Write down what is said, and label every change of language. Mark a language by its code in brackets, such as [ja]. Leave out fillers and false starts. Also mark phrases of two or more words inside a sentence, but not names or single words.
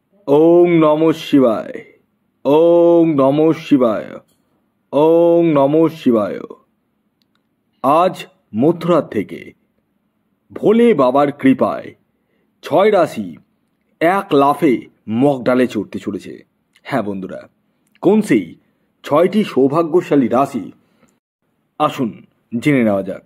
[sa] ওং নমঃ শিবায়, ওং নমঃ শিবায়, ওং নমঃ শিবায়। [bn] আজ মধ্যরাত থেকে ভোলে বাবার কৃপায় 6 রাশি এক লাফে মগডালে চড়তে চলেছে। হ্যাঁ বন্ধুরা, কোন সেই 6টি সৌভাগ্যশালী রাশি আসুন জেনে নেওয়া যাক।